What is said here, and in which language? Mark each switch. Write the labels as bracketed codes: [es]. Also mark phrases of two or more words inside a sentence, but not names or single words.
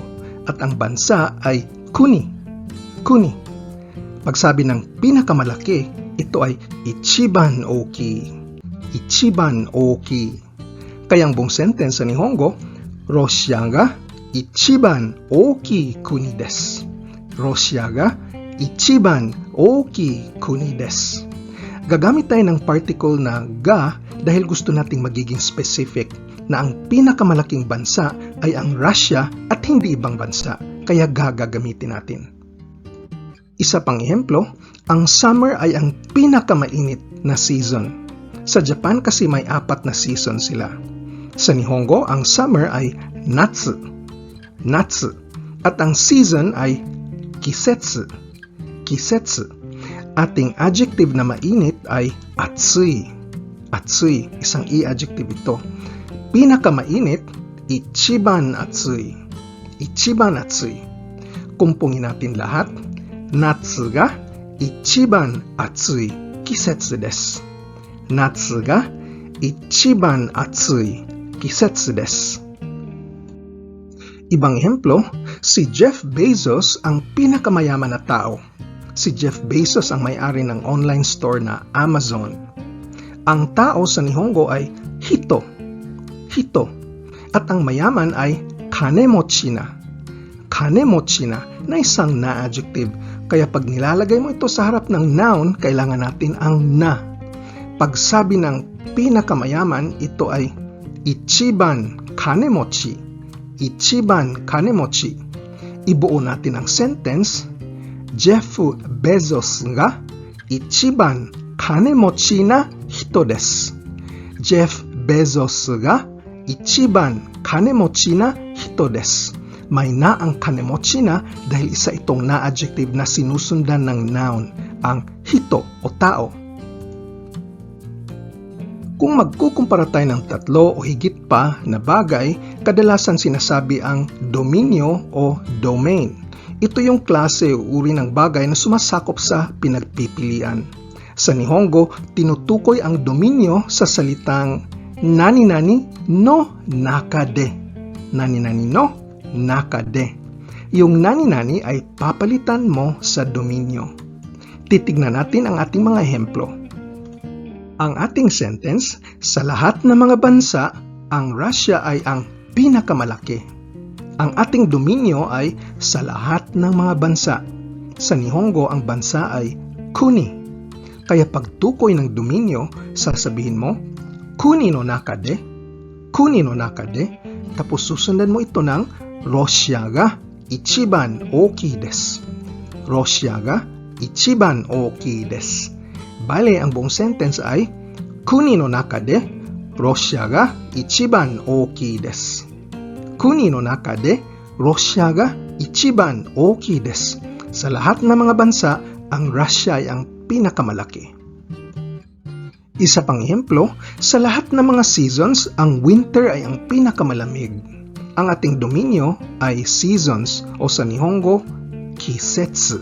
[tl] At ang bansa ay kuni. Kuni. Pagsabi ng pinakamalaki, ito ay [ja] 一番大きい. 一番大きい. [tl] Kaya ang buong sentence sa Nihongo, [ja] ロシアが一番大きい国です. ロシアが一番大きい国です. [tl] Gagamit tayo ng particle na ga dahil gusto nating magiging specific na ang pinakamalaking bansa ay ang Russia at hindi ibang bansa. Kaya ga gagamitin natin. Isa pang ehemplo, ang summer ay ang pinakamainit na season. Sa Japan kasi may 4 na season sila. Sa Nihongo, ang summer ay natsu. Natsu. At ang season ay kisetsu. Kisetsu. Ating adjective na mainit ay atsui. Atsui. Isang i-adjective ito. Pinakamainit, [ja] 一番暑い. 一番暑い. [tl] Kumpungin natin lahat. [ja] 夏が一番暑い季節です. 夏が一番暑い季節です. [tl] Ibang ehemplo, si Jeff Bezos ang pinakamayaman na tao. Si Jeff Bezos ang may-ari ng online store na Amazon. Ang tao sa Nihongo ay hito. Hito. At ang mayaman ay [ja] 金持ちな. 金持ちな [tl] isang na-adjective. Kaya pag nilalagay mo ito sa harap ng noun, kailangan natin ang na. Pag sabi ng pinakamayaman, ito ay [ja] 一番金持ち. 一番金持ち. [tl] Ibuo natin ang sentence, [ja] ジェフ・ベゾスが一番金持ちな人です. ジェフ・ベゾスが一番金持ちな人です. [tl] May na ang [ja] 金持ちな [tl] dahil isa itong na-adjective na sinusundan ng noun, ang hito o tao. Kung magkukumpara tayo ng tatlo o higit pa na bagay, kadalasan sinasabi ang dominyo o domain. Ito yung klase o uri ng bagay na sumasakop sa pinagpipilian. Sa Nihongo, tinutukoy ang dominyo sa salitang [ja] 何々の中で. 何々の中で. [tl] Yung nani-nani ay papalitan mo sa dominyo. Titignan natin ang ating mga ehemplo. Ang ating sentence, sa lahat ng mga bansa, ang Russia ay ang pinakamalaki. Ang ating dominyo ay sa lahat ng mga bansa. Sa Nihongo, ang bansa ay kuni. Kaya pagtukoy ng dominyo, sasabihin mo, [ja] 国の中で、国の中で, [tl] tapos susundan mo ito ng [ja] ロシアが一番大きいです. ロシアが一番大きいです. [tl] Bale, ang buong sentence ay [ja] 国の中で、ロシアが一番大きいです. kuni no naka de Russia ga ichiban ookii desu. [tl] Sa lahat ng mga bansa, ang Russia ay ang pinakamalaki. Isa pang ehemplo, sa lahat ng mga seasons, ang winter ay ang pinakamalamig. Ang ating dominyo ay seasons o sa Nihongo, kisetsu.